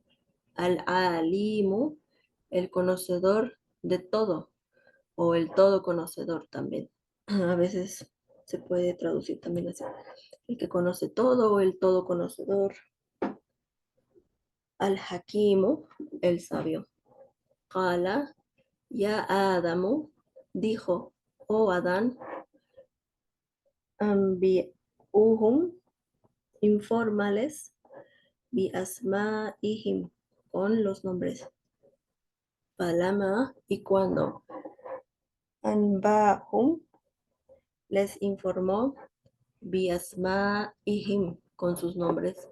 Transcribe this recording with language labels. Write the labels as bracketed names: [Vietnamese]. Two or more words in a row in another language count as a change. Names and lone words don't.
[Spanish] Al-alimu, el conocedor de todo, o el todo conocedor también. A veces se puede traducir también así. El que conoce todo o el todo conocedor. Al-hakimu, el sabio. [Arabic] قال، يا آدم, [Spanish] dijo, oh Adán, ambiuhum, informales, [Arabic] ب أسمائهم, [Spanish] con los nombres. Palama, y cuando anbahum, les informó, [Arabic] ب أسمائهم, [Spanish] con sus nombres.